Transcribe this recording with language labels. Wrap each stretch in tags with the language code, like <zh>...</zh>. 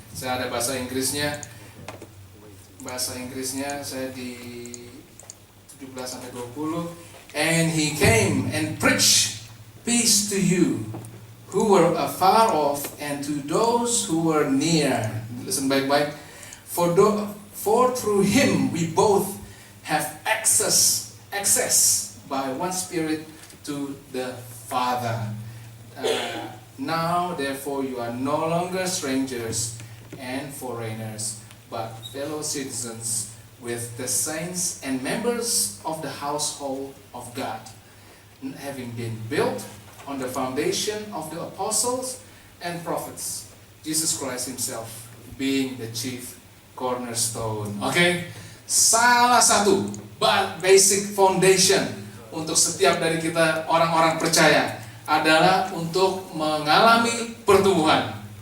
<id>Saya ada bahasa Inggrisnya. Bahasa Inggrisnya saya di 17 sampai 20.</id> <en>And he came and preached peace to you who were afar off and to those who were near. Listen</en> <id>baik-baik.</id> <en>For through him we both have access by one Spirit to the Father. Now therefore you are no longer strangers and foreigners, but fellow citizens with the saints and members of the household of God, having been built on the foundation of the apostles and prophets, Jesus Christ himself being the chief cornerstone.</en> <id>Oke, salah satu basic foundation untuk setiap dari kita orang-orang percaya adalah untuk mengalami pertumbuhan.</id>